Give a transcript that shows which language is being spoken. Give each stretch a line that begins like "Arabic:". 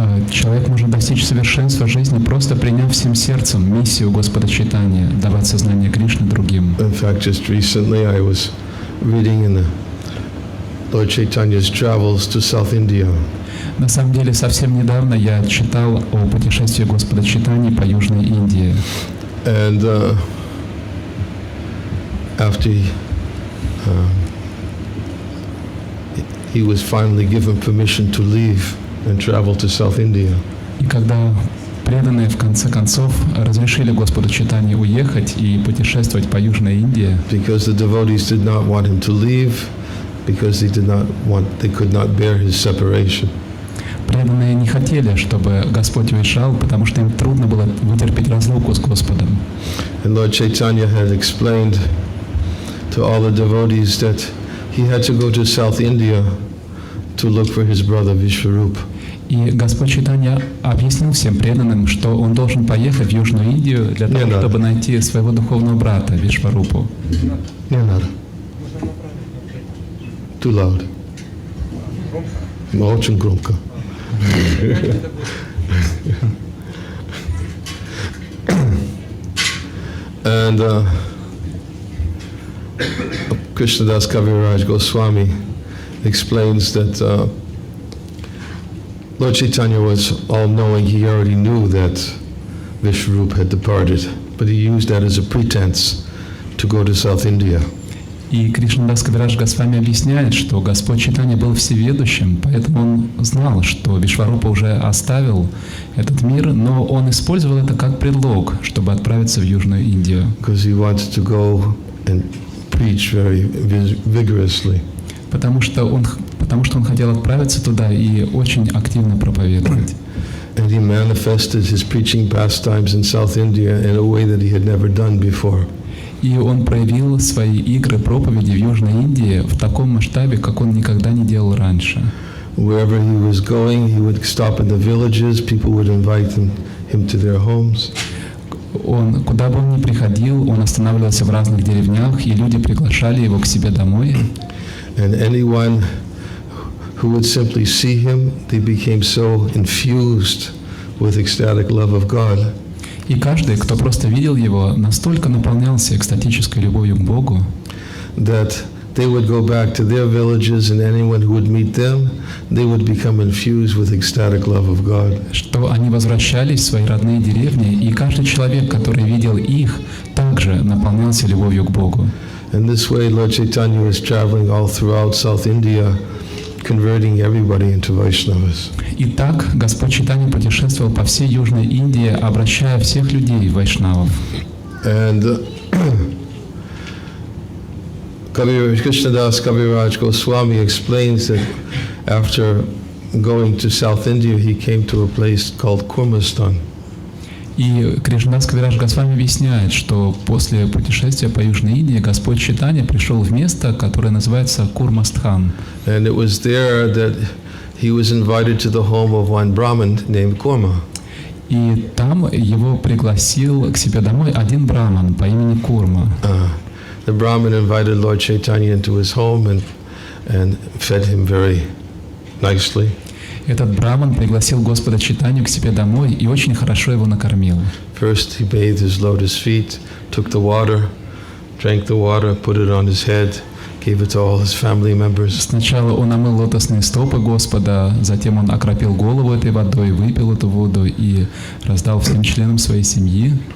Russian: Человек может достичь совершенства жизни, просто приняв всем сердцем миссию Господа Чайтаньи, давать сознание Кришны другим.
English: In fact, just recently I was reading in Lord Chaitanya's travels to South India.
Russian: На самом деле, совсем недавно я читал о путешествии Господа Чайтаньи по Южной Индии.
English: And after he was finally given permission to leave and travel to South India.
Russian: И когда преданные в конце концов разрешили Господу Чайтаньи уехать и путешествовать по Южной Индии,
English: because the devotees did not want him to leave because they could not bear his separation.
Russian: Преданные не хотели, чтобы Господь уезжал, потому что им трудно было вытерпеть разлуку с Господом.
English: And Lord Chaitanya had explained to all the devotees that he had to go to South India to look for his brother Vishwarup.
Russian: И Господь Чайтанья объяснил всем преданным, что он должен поехать в Южную Индию для того, чтобы найти своего духовного брата Вишварупу. Не надо.
English: Too loud.
Russian: Очень громко.
English: And Krishnadas Kaviraj Goswami explains that Lord Chaitanya was all-knowing. He already knew that Vishwarup had departed, but he used that as a pretense to go to South India.
Russian: И Кришнадас Кавирадж Госвами объясняет, что Господь Чайтанья был всеведущим, поэтому он знал, что Вишварупа уже оставил этот мир, но он использовал это как предлог, чтобы отправиться в Южную Индию.
English: Because he wanted to go and preach very vigorously.
Russian: Потому что он хотел отправиться туда и очень активно проповедовать.
English: And he manifested his preaching pastimes in South India in a way that he had never done before.
Russian: И он проявил свои игры проповеди в Южной Индии в таком масштабе, как он никогда не делал раньше.
English: Wherever he was going, he would stop in the villages. People would invite him to their homes.
Russian: Куда бы он ни приходил, он останавливался в разных деревнях, и люди приглашали его к себе домой.
English: And anyone who would simply see him, they became so infused with ecstatic love of God.
Russian: И каждый, кто просто видел его, настолько наполнялся экстатической любовью к Богу,
English: that they would go back to their villages, and anyone who would meet them, they would become infused with ecstatic love of God.
Russian: Что они возвращались в свои родные деревни, и каждый человек, который видел их, также наполнялся любовью к Богу.
English: In this way, Lord Chaitanya was traveling all throughout South India, converting everybody into Vaishnavas.
Russian: И так Господь Чайтанья путешествовал по всей Южной Индии, обращая всех людей в вайшнавов.
English: And Krishnadas Kaviraj Goswami explains that after going to South India, he came to a place called Kurmastan.
Russian: И Кришнадас Кавирадж Госвами объясняет, что после путешествия по Южной Индии Господь Чайтанья пришел в место, которое называется Курмастхан.
English: And it was there that he was invited to the home of one Brahmin named Kurma.
Russian: И там его пригласил к себе домой один браман по имени Курма.
English: The Brahmin invited Lord Chaitanya into his home and fed him very nicely.
Russian: Этот браман пригласил Господа Чайтанью к себе домой и очень хорошо его накормил.
English: First he bathed his lotus feet, took the water, drank the water, put it on his head, gave it to all his family members.
Russian: Сначала он омыл лотосные стопы Господа, затем он окропил голову этой водой, выпил эту воду и раздал всем членам своей семьи.